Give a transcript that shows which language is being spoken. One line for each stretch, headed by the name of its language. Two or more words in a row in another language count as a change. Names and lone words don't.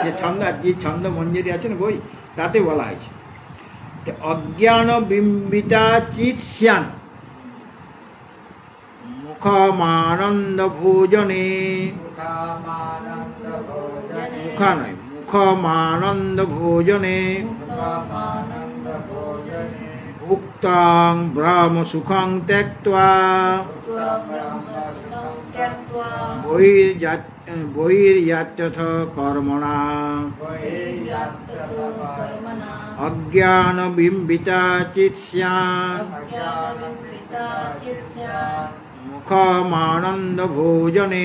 Bangla: যে ছন্দ মঞ্জুরি আছে না বই, তাতে বলা হয়েছে
Sanskrit: অজ্ঞান বিম্বিতা চিৎস্যান মুখমানন্দ ভোজনে,
Bangla: মুখা নয়,
Sanskrit: মুখমানন্দ ভোজনে ভুক্তাং ব্রহ্ম সুখং ত্যক্ত্বা ब्रह्मसुखं त्यक्त्वा बहिर्यात्यथ कर्मणा बहिर्यात्यथो कर्मणा अज्ञानबिम्बिता चित् स्यात् अज्ञानविम्बिता चित् स्यात् मुखमानन्दभोजने